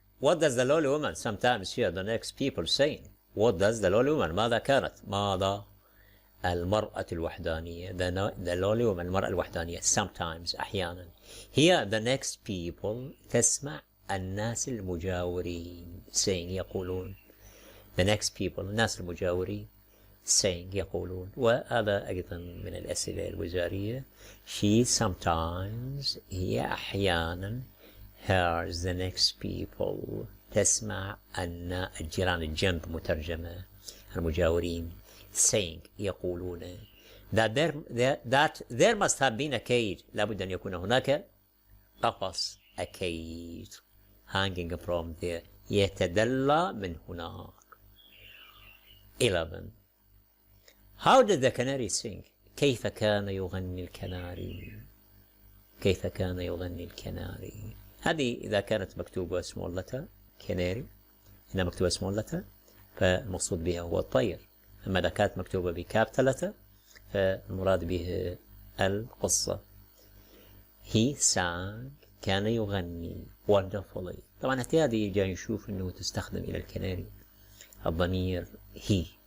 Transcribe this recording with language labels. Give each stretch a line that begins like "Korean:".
English: What does the lowly woman sometimes hear the next people saying. What does the lowly woman
Arabic: ماذا المرأة الوحدانية
English: the lowly woman
Arabic: المرأة الوحدانية
English: sometimes أحيانا hear the next people
Arabic: تسمع الناس المجاورين
English: saying يقولون. the next people
Arabic: الناس المجاورين
English: saying يقولون.
Arabic: وهذا أيضا من الأسئلة الوزارية.
English: she sometimes
Arabic: هي أحيانا
English: hears the next people
Arabic: تسمع أن الجيران الجنب مترجمة المجاورين
English: saying يقولون that there must have been a cage
Arabic: لابد أن يكون هناك قفص
English: a cage hanging from there
Arabic: يتدلى من هناك.
English: 11. How did the canary sing.
Arabic: كيف كان يغني الكناري. كيف كان يغني الكناري. هذه إذا كانت مكتوبة
English: small letter
Arabic: canary هنا مكتوبة small letter فالمقصود بها هو الطير. أما إذا كانت مكتوبة بكابيتال letter فالمراد به القصة.
English: he sang
Arabic: كان يغني
English: wonderfully.
Arabic: طبعا هذه جاي نشوف أنه تستخدم إلى الكناري الضمير he.